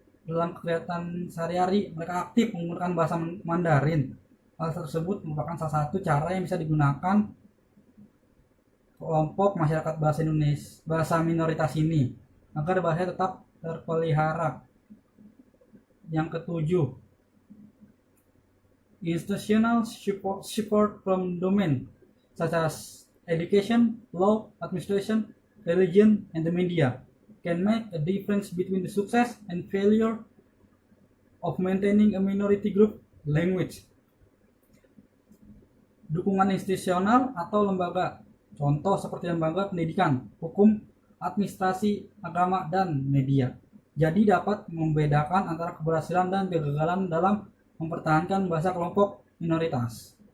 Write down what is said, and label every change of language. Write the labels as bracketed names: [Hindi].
[Indonesian] Dalam kegiatan sehari-hari, mereka aktif menggunakan bahasa Mandarin. Hal tersebut merupakan salah satu cara yang bisa digunakan kelompok masyarakat bahasa Indonesia, bahasa minoritas ini, agar bahasa tetap terpelihara. Yang ketujuh, [English] institutional support from domain such as education, law, administration, religion, and the media can make a difference between the success and failure of maintaining a minority group language. [Indonesian] Dukungan institusional atau lembaga, contoh seperti lembaga pendidikan, hukum, administrasi, agama, dan media, jadi dapat membedakan antara keberhasilan dan kegagalan dalam mempertahankan bahasa kelompok minoritas.